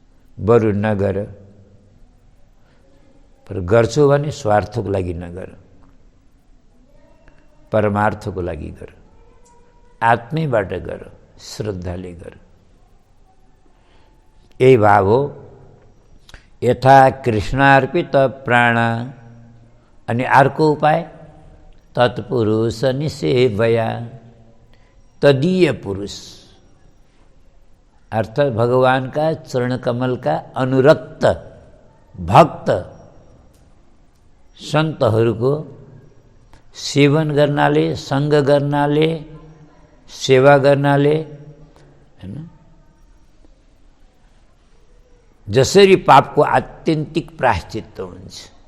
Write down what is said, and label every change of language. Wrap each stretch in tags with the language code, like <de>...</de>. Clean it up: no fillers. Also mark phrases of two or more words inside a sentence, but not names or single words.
<ne>बरु नगर, पर गर्छौ भने स्वार्थको लागि नगर, परमार्थको लागि गर, आत्मैबाट गर, श्रद्धाले गर। यही भाव हो।</ne> <sa>यथा कृष्णार्पित प्राण।</sa> <ne>अनि अर्को उपाय</ne> <sa>तत्पुरुष निसेवया, तदीय पुरुष</sa> <ne>अर्थात भगवान का चरण कमल का अनुरक्त भक्त सन्तहरूको सेवन गर्नाले, संग गर्नाले, सेवा गर्नाले हैन, जसरी पापको आत्यन्तिक प्रायश्चित्त हुन्छ।</ne>